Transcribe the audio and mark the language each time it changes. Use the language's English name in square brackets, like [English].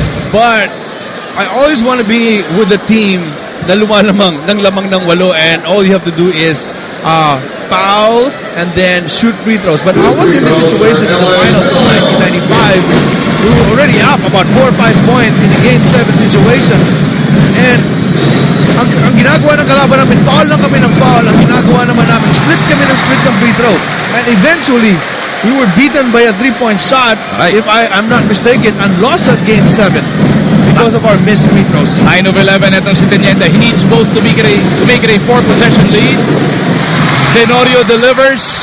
[English] But I always want to be with the team [Filipino] na lumalamang ng lamang ng walo [English] and all you have to do is foul and then shoot free throws. But I was in this situation in the finals of 1995. We were already up about 4 or 5 points in a Game 7 situation. [Filipino] And ang ginagawa ng kalaban namin, foul lang kami ng foul. Ang ginagawa naman namin, split kami ng free throw. [English] And eventually, we were beaten by a 3-point shot, right, if I'm not mistaken, and lost that Game 7 because of our missed free throws. [Filipino] 9 of 11 itong si Teniente. [English] He needs both to make it a 4-possession lead. Tenorio delivers.